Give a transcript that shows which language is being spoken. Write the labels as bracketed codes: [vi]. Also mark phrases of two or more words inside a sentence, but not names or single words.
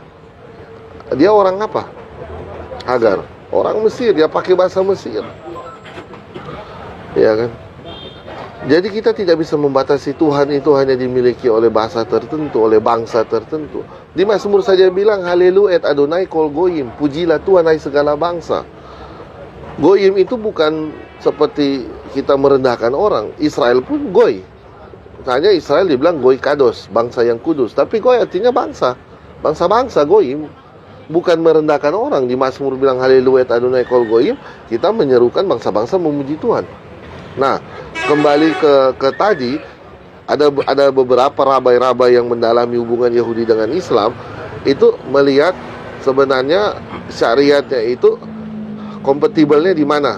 [id] Dia orang apa? Hagar. Orang Mesir, dia pakai bahasa Mesir. Ya kan? Jadi kita tidak bisa membatasi Tuhan itu hanya dimiliki oleh bahasa tertentu, oleh bangsa tertentu. Di Mazmur saja bilang, [he] הללויה את אדוני כל גוים. [id] Pujilah Tuhan hai segala bangsa. Goyim itu bukan seperti kita merendahkan orang. Israel pun goy. Hanya Israel dibilang [he] גוי קדוש, [id] bangsa yang kudus. Tapi goy artinya bangsa. Bangsa-bangsa goyim. Bukan merendahkan orang. Di Mazmur bilang [he] הללויה את אדוני כל גוים. [id] Kita menyerukan bangsa-bangsa memuji Tuhan. Nah, kembali ke tadi, ada beberapa rabai-rabai yang mendalami hubungan Yahudi dengan Islam. Itu melihat sebenarnya syariatnya itu kompatibelnya di mana?